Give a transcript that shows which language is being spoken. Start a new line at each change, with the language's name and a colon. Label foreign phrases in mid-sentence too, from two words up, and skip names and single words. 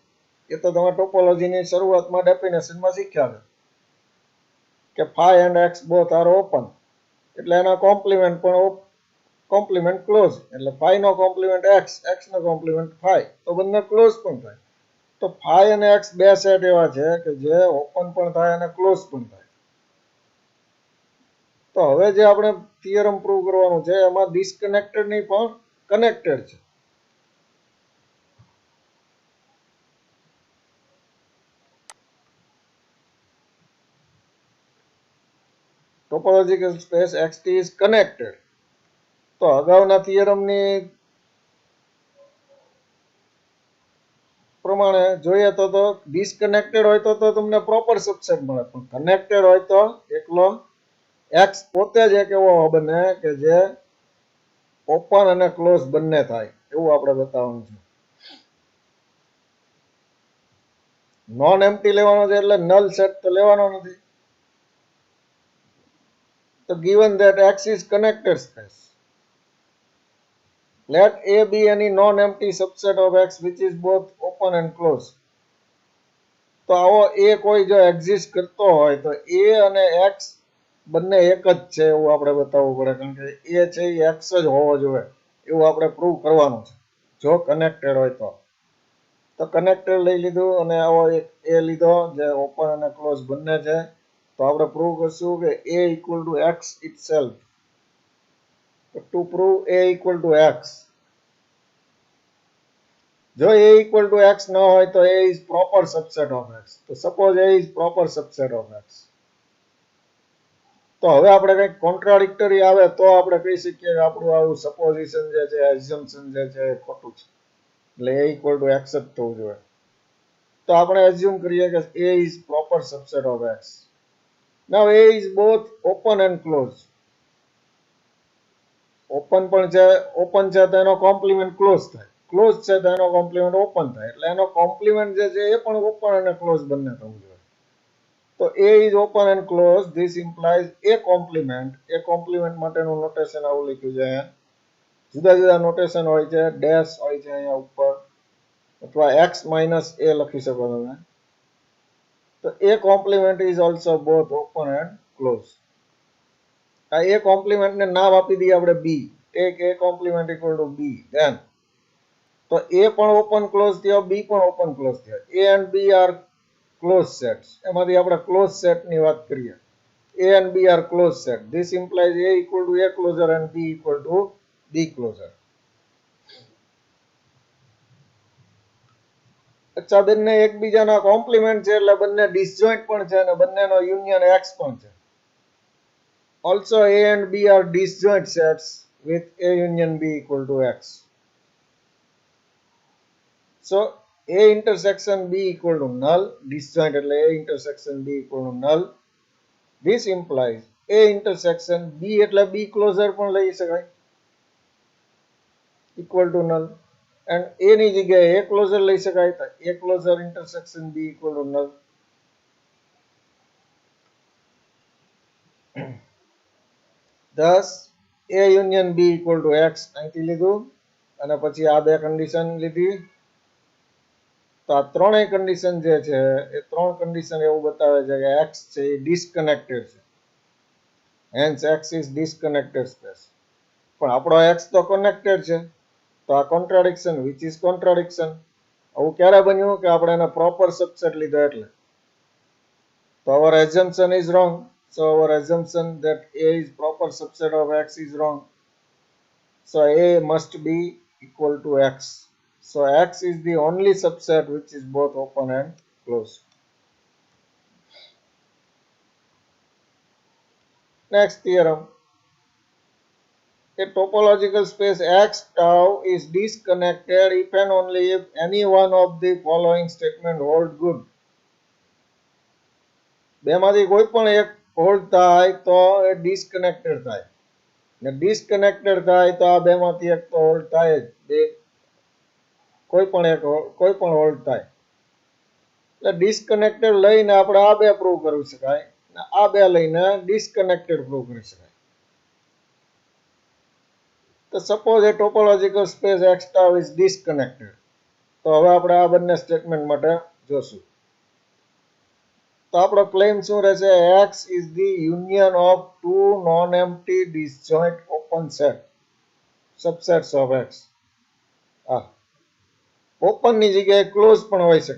Gujarati: એ તો તમે ટોપોલોજીની શરૂઆતમાં ડેફિનેશનમાં શીખ્યા કે
English: phi and X both are open
Gujarati: એટલે એના કોમ્પ્લિમેન્ટ પણ
English: complement closed
Gujarati: એટલે ફાઈ નો
English: complement X,
Gujarati: એક્સ નો
English: complement phi
Gujarati: તો બંને ક્લોઝ પણ થાય. તો ફાઈ અને એક્સ બે સેટ એવા છે કે જે ઓપન પણ થાય અને ક્લોઝ પણ થાય. તો હવે જે આપણે
English: theorem prove
Gujarati: કરવાનું છે એમાં ડિસ્કનેક્ટેડ નહીં પણ કનેક્ટેડ છે.
English: Topological space xt is connected.
Gujarati: તો અગાઉના થિયરમની પ્રમાણે જોઈએ તો ડિસ્કનેક્ટેડ હોય તો તમને
English: proper subset
Gujarati: મળે પણ કનેક્ટેડ હોય તો એકલો એક્સ પોતે જ એક એવો બને કે જે ઓપન અને ક્લોઝ બંને થાય એવું આપણે બતાવવાનું છે.
English: non empty
Gujarati: લેવાનો છે એટલે
English: null set
Gujarati: તો લેવાનો નથી.
English: તો given that X is connected space, let A be any non-empty subset of X which is both open and closed.
Gujarati: તો આવો A કોઈ જો એક્ઝિસ્ટ કરતો હોય તો A અને X બંને એક જ છે એવું આપણે બતાવવું પડે કારણ કે A છે એ X જ હોવો જોઈએ એવું આપણે પ્રૂવ કરવાનું છે જો કનેક્ટેડ હોય તો કનેક્ટેડ લઈ લીધું અને આવો એક A લીધો જે ઓપન અને ક્લોઝ બંને છે. તો આપણે પ્રૂવ કરશું કે
English: A equal to X itself. To prove A equal to X, જો A equal to X
Gujarati: ન હોય તો
English: A is proper subset of X. તો suppose A is proper subset of X.
Gujarati: તો હવે આપણે કંઈક કોન્ટ્રાડિક્ટરી આવે તો આપણે કહી શકીએ કે આપણું આવું સપોઝિશન જે છે એઝ્યુમ્પશન જે છે એ ખોટું છે એટલે
English: A equal to X
Gujarati: જ થવું જોઈએ. તો આપણે એઝ્યુમ કરીએ કે
English: A is proper subset of X. Now A is both open and closed.
Gujarati: ઓપન પણ છે, ઓપન છે તો એનો કોમ્પ્લિમેન્ટ ક્લોઝ થાય, ક્લોઝ છે તો એનો કોમ્પ્લિમેન્ટ ઓપન થાય એટલે એનો કોમ્પ્લિમેન્ટ જે છે એ પણ ઓપન અને ક્લોઝ બંને થવું જોઈએ.
English: તો A is open and closed. This implies A complement. A complement
Gujarati: માટેનું નોટેશન આવું લખ્યું છે અહીંયા. જુદા જુદા નોટેશન હોય છે, ડેશ હોય છે અહીંયા ઉપર અથવા
English: x minus A
Gujarati: લખી શકો તમે.
English: તો A complement is also both open and closed.
Gujarati: આ A કોમ્પ્લિમેન્ટ ને નામ આપી દઈએ આપણે B.
English: Take A complement equal to B.
Gujarati: Then તો A પણ
English: open closed
Gujarati: થયો, B પણ
English: open closed
Gujarati: થયો.
English: A and B are closed sets.
Gujarati: એમાંથી આપણે
English: closed set
Gujarati: ની વાત કરીએ.
English: A and B are closed set. This implies A equal to A closure and B equal to B closure.
Gujarati: અચ્છા, બંને એકબીજાના કોમ્પ્લિમેન્ટ છે એટલે બંને ડિસજોઇન્ટ પણ છે અને બંનેનો યુનિયન X પણ છે.
English: Also A and B are disjoint sets with A union B equal to X. So A intersection B equal to null. Disjoint
Gujarati: એટલે
English: A intersection B equal to null. This implies A intersection B એટલે B closure
Gujarati: પણ લઈ શકાય
English: equal to null. And A
Gujarati: ની જગ્યાએ
English: A closure
Gujarati: લઈ શકાય તો
English: A closure intersection B equal to null. Thus A union B equal to X
Gujarati: અહીંથી લીધું અને પછી આ બે કન્ડિશન લીધી. તો આ ત્રણેય કન્ડિશન જે છે એ ત્રણ કન્ડિશન એવું બતાવે છે કે X છે એ ડિસ્કનેક્ટેડ છે.
English: Hence X is disconnected space.
Gujarati: પણ આપણો X તો કનેક્ટેડ છે. તો આ કોન્ટ્રાડિક્શન
English: which is contradiction.
Gujarati: આવું ક્યારે બન્યું કે આપણે એના પ્રોપર સબસેટ લીધો એટલે.
English: તો our assumption is wrong. So our assumption that A is proper subset of X is wrong. So A must be equal to X. So X is the only subset which is both open and closed. Next theorem. A topological space X tau is disconnected if and only if any one of the following statement hold good.
Gujarati: બેમાંથી કોઈ પણ એક હોલ્ડ થાય તો એ ડિસ્કનેક્ટેડ થાય ને ડિસ્કનેક્ટેડ થાય તો આ બેમાંથી એક તો હોલ્ડ થાય જ. બે કોઈ પણ હોલ્ડ થાય એટલે ડિસ્કનેક્ટેડ લઈને આપણે આ બે પ્રૂવ કરી શકાય ને આ બે લઈને ડિસ્કનેક્ટેડ પ્રૂવ કરી શકાય.
English: તો suppose a topological space X tau is disconnected.
Gujarati: તો હવે આપણે આ બંને સ્ટેટમેન્ટ માટે જોશું. તો આપણો ક્લેમ શું રહેશે?
English: X is the union of two non-empty disjoint open set subsets of X.
Gujarati: ઓપન ની જગ્યાએ ક્લોઝ પણ હોઈ શકે.